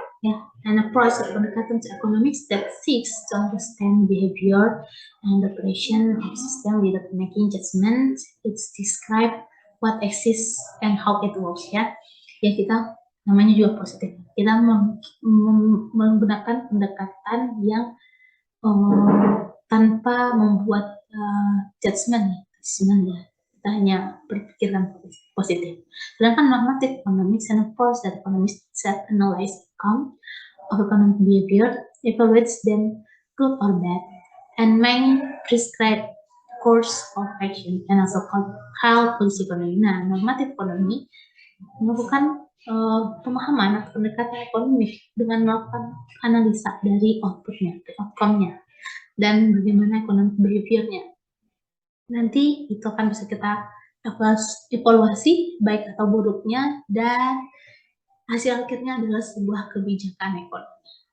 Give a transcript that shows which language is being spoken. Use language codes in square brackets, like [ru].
[en] Ya, an approach of pendekatan economics that seeks to understand behavior and operation of system without making judgments. It's describe what exists and how it works ya. [id] Ya kita namanya juga positif. Kita menggunakan pendekatan yang tanpa membuat judgment ya. Kita hanya berpikiran positif. [en] Sedangkan normative economics and approach that economists set analyze outcome of economic behavior, evaluates them good or bad, and may prescribe course of action and also called policy economy. [id] Nah, normative economy melakukan pemahaman atau pendekatan ekonomi dengan melakukan analisa dari outputnya, outcome-nya, dan bagaimana economic behavior-nya. Nanti itu akan bisa kita evaluasi baik atau buruknya, dan hasil akhirnya adalah sebuah kebijakan ekonomi.